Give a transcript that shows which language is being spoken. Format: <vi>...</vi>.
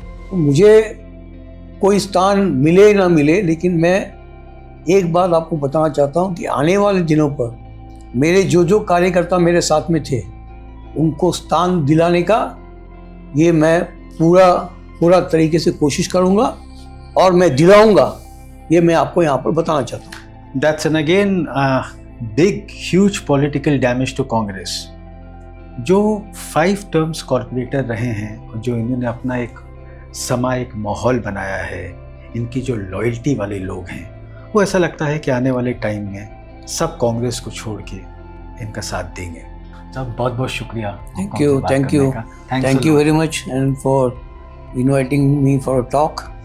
<hi>तो मुझे कोई स्थान मिले ना मिले, लेकिन मैं एक बात आपको बताना चाहता हूँ कि आने वाले दिनों पर मेरे जो कार्यकर्ता मेरे साथ में थे, उनको स्थान दिलाने का ये मैं पूरा तरीके से कोशिश करूँगा, और मैं दिलाऊँगा, ये मैं आपको यहाँ पर बताना चाहता हूँ.</hi> <en>That's an again big huge political damage to Congress.</en> <hi>जो 5 terms कॉर्पोरेटर रहे हैं और जो इन्होंने अपना एक एक माहौल बनाया है, इनकी जो लॉयल्टी वाले लोग हैं, वो ऐसा लगता है कि आने वाले टाइम में सब कांग्रेस को छोड़ के इनका साथ देंगे. तो बहुत बहुत शुक्रिया.</hi> <en>Thank you very much and for inviting me for a talk.</en>